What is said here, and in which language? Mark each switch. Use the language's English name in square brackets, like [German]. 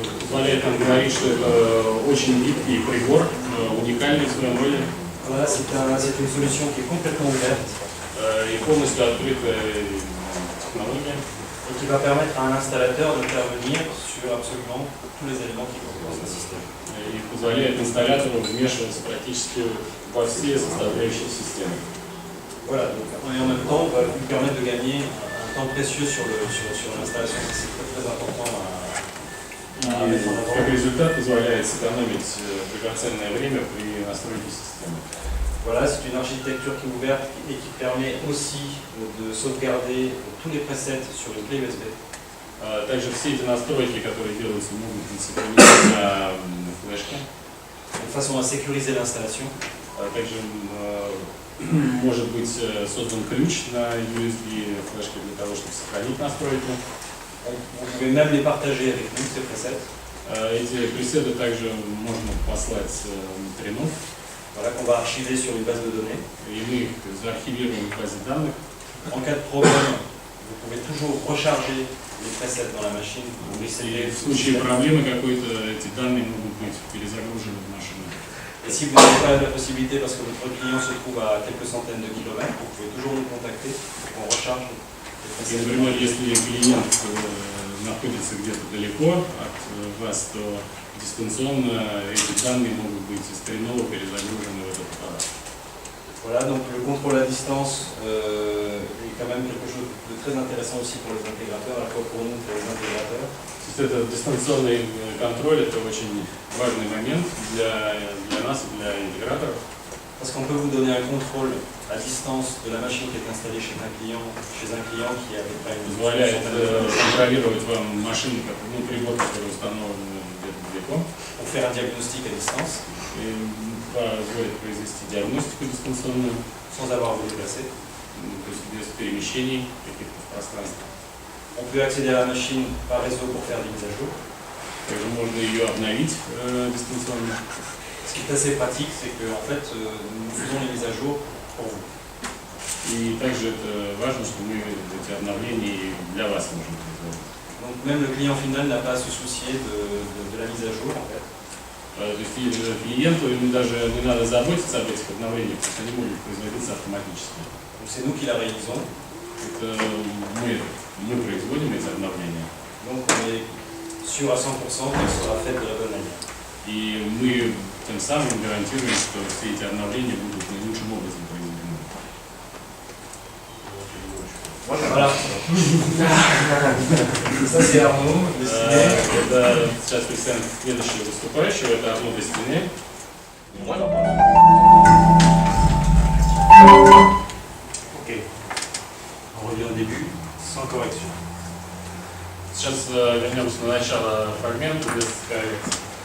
[Russian] Позволяет нам говорить, что это очень гибкий прибор, уникальный в своем роде. [French] Voilà, c'est une solution qui est complètement ouverte. [Russian] И полностью открытая технология. [French] Et qui va permettre à un installateur d'intervenir sur absolument tous les éléments qui composent un système. [Russian] И позволяет инсталлятору вмешиваться практически во все составляющие системы. [French] Voilà, donc, et en même temps, on va lui permettre de gagner un temps précieux sur l'installation. C'est très important à mettre en avant. [Russian] Как результат позволяет сэкономить драгоценное время при настройке системы. [French] Voilà, c'est une architecture qui est ouverte et qui permet aussi de sauvegarder tous les presets sur une clé USB. [Russian] Также все эти настройки, которые делаются, могут быть сохранены на флешке. [French] De façon à sécuriser l'installation. [Russian] Также может быть создан ключ на USB флешке для того, чтобы сохранить настройки. [French] Vous pouvez même les partager avec nous, ces presets. [Russian] Эти пресеты также можно послать Krenov. [French] Voilà, qu'on va archiver sur une base de données. [Russian] И мы их заархивируем в базе данных. [French] En cas de problème, vous pouvez toujours recharger les presets dans la machine pour essayer. [Russian] В случае проблемы какой-то, эти данные могут быть перезагружены в машину. [French] Et si vous n'avez pas la possibilité parce que votre client se trouve à quelques centaines de kilomètres, vous pouvez toujours nous contacter pour qu'on recharge les presets. [Russian] Например, если клиент находится где-то далеко от вас, то дистанционно эти данные могут быть из Krenov перезагружены в этот аппарат. [French] Voilà, donc le contrôle à distance est quand même quelque chose de très intéressant aussi pour les intégrateurs, à la fois pour nous, pour les intégrateurs. [Russian] То есть это дистанционный контроль, это очень важный момент для нас и для интеграторов. [French] Parce qu'on peut vous donner un contrôle à distance de la machine qui est installée chez un client qui a à peu près une [Russian] Позволяет контролировать вам машину, прибор, который установлен где-то далеко. [French] Pour faire un diagnostic à distance. [Russian] И позволит произвести диагностику дистанционную. [French] Sans avoir à vous déplacer. [Russian] То есть без перемещений каких-то в пространстве. [French] On peut accéder à la machine par réseau pour faire des mises à jour. [Russian] Также можно ее обновить дистанционно. [French] Ce qui est assez pratique, c'est que en fait, nous faisons les mises à jour pour vous. [Russian] И также это важно, что мы эти обновления для вас можем производить. [French] Donc même le client final n'a pas à se soucier de la mise à jour en fait. [Russian] То есть клиенту ему даже не надо заботиться об этих обновлениях, потому что они могут производиться автоматически. [French] Donc c'est nous qui la réalisons. [Russian] Это мы производим эти обновления. [French] Donc on est sûr à 100% qu'elle sera faite de la bonne manière. [Russian] И мы тем самым гарантируем, что все эти обновления будут наилучшим образом произведены. [French] Voilà. Ça c'est Arnaud, dessiné. [Russian] Это сейчас представим следующего выступающего, это Арно Дестине. [French] Ok. On revient au début, sans correction. [Russian] Сейчас вернемся на начало фрагмента без коррекции.